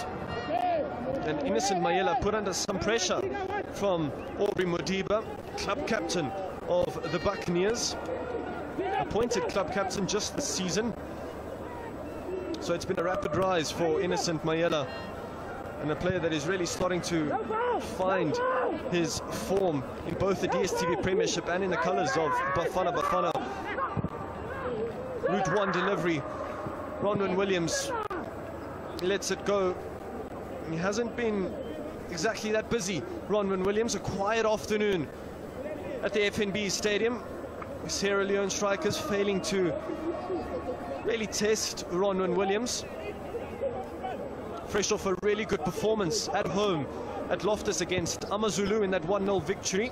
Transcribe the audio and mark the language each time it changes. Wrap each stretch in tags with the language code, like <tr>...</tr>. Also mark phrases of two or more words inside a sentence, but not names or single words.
<en>And Innocent Mayela put under some pressure from Aubrey Modiba, club captain of the Buccaneers. Appointed club captain just this season. So it's been a rapid rise for Innocent Mayela, and a player that is really starting to find his form in both the DStv Premiership and in the colours of Bafana. Bafana. Route 1 delivery. Ronwen Williams lets it go. He hasn't been exactly that busy. Ronwen Williams, a quiet afternoon at the FNB Stadium. Sierra Leone strikers failing to really test Ronwen Williams. Fresh off a really good performance at home at Loftus against Amazulu in that 1-0 victory.</en>